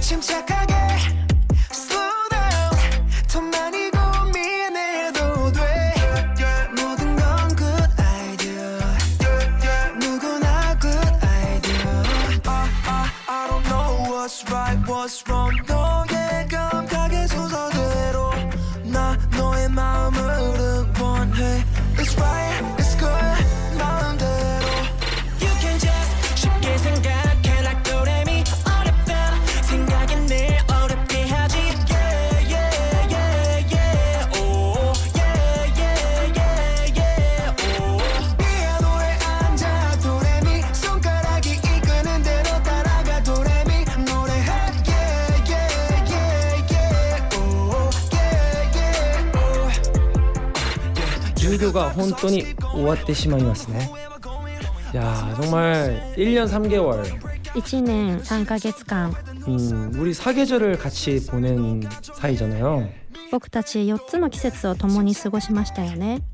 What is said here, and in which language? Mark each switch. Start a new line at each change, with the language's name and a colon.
Korean: 침착하게
English: slow down.
Korean: 더 많이 고민해도 돼. 모든 건
English: good idea.
Korean: 누구나
English: good idea. I don't know what's right, what's wrong.
Korean: 너의 감각의 순서대로 나 너의 마음을 응원해.
English: It's right, it's good,
Korean: 마음대로.
English: You can just
Korean: 쉽게 생각해
English: like 도레미.
Korean: 어렵다 생각이 내 어렵게 하지.
English: Yeah, yeah, yeah, yeah. Oh, yeah, yeah, yeah, yeah. Oh.
Korean: 피아노에 앉아 도레미. 손가락이 이끄는 대로 따라가 도레미. 노래해.
English: Yeah, yeah, yeah, yeah. Oh, yeah, yeah. Oh.
Japanese: 授業が本当に終わってしまいますね。いやー
Korean: 정말 1년 3개월
Japanese: 1年3ヶ月間、
Korean: 우리 사계절을 같이 보낸 사이잖아요.
Japanese: 僕たち4つの季節を共に過ごしましたよね。